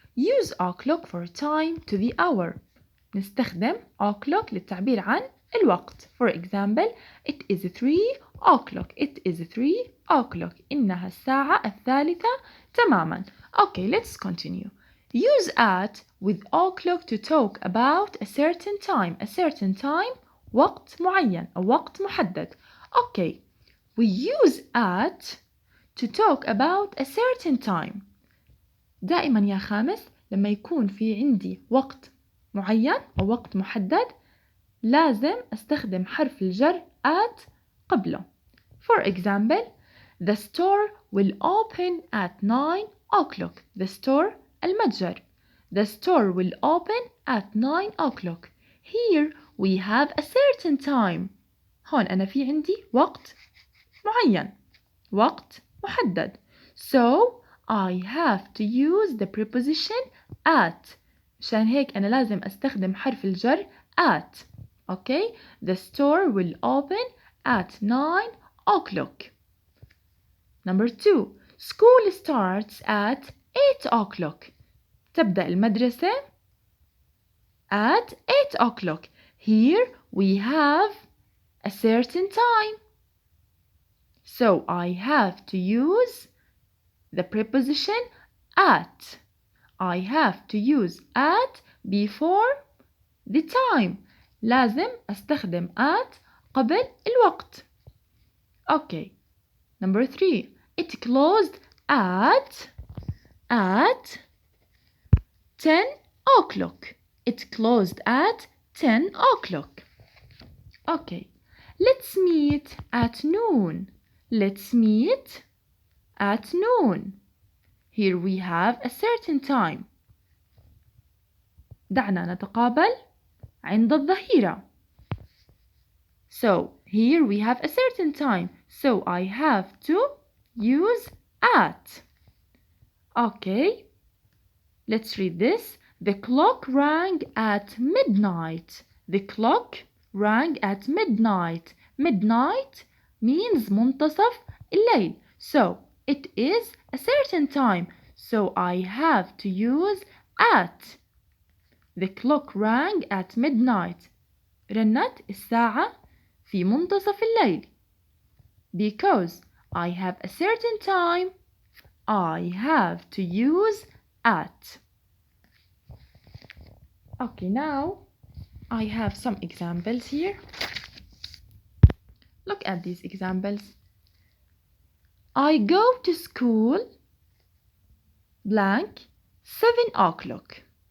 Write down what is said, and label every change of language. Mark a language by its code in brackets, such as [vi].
[en] Use o'clock for time to the hour. [ar] نستخدم o'clock للتعبير عن الوقت. [en] For example, it is 3 o'clock. It is 3 o'clock. [ar] إنها الساعة الثالثة تماما. [en] Okay, let's continue. Use at with o'clock to talk about a certain time. A certain time [ar] وقت معين أو وقت محدد. [en] Okay, we use at to talk about a certain time. [ar] دائما يا خامس لما يكون في عندي وقت معين أو وقت محدد لازم أستخدم حرف الجر at قبله. [en] For example, the store will open at 9 o'clock. The store المتجر. The store will open at 9 o'clock. Here we have a certain time. [ar] هون أنا في عندي وقت معين. وقت محدد. [en] So I have to use the preposition at. [ar] مشان هيك أنا لازم أستخدم حرف الجر at. [en] Okay? The store will open at 9 o'clock. Number 2. School starts at 8 o'clock. [ar] تبدأ المدرسة [en] at 8 o'clock. Here we have a certain time. So I have to use the preposition at. I have to use at before the time. [ar] لازم أستخدم at قبل الوقت. [en] Okay. Number 3. It closed at 10 o'clock. It closed at 10 o'clock. Okay. Let's meet at noon. Let's meet at noon. Here we have a certain time. [ar] دعنا نتقابل عند الظهيرة. [en] So here we have a certain time. So I have to use at. Okay. Let's read this. The clock rang at midnight. The clock rang at midnight. Midnight means [ar] منتصف الليل. [en] So it is a certain time. So I have to use at. The clock rang at midnight. [ar] رنت الساعة في منتصف الليل. [en] Because I have a certain time, I have to use at. Okay, now I have some examples here. Look at these examples. I go to school blank 7 o'clock.